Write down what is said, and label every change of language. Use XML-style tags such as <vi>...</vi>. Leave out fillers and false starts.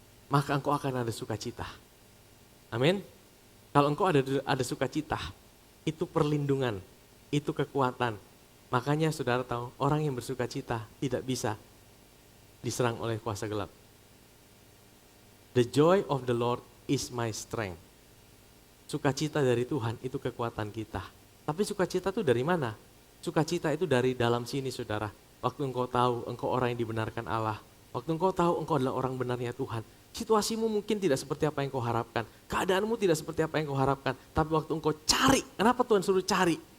<id>Maka engkau akan ada sukacita. Amin. Kalau engkau ada sukacita, itu perlindungan, itu kekuatan. Makanya saudara tahu, orang yang bersukacita tidak bisa diserang oleh kuasa gelap.</id> <en>The joy of the Lord is my strength.</en> <id>Sukacita dari Tuhan itu kekuatan kita. Tapi sukacita itu dari mana? Sukacita itu dari dalam sini saudara. Waktu engkau tahu engkau orang yang dibenarkan Allah. Waktu engkau tahu engkau adalah orang benarnya Tuhan. Situasimu mungkin tidak seperti apa yang kau harapkan. Keadaanmu tidak seperti apa yang kau harapkan. Tapi waktu engkau cari, kenapa Tuhan suruh cari?</id>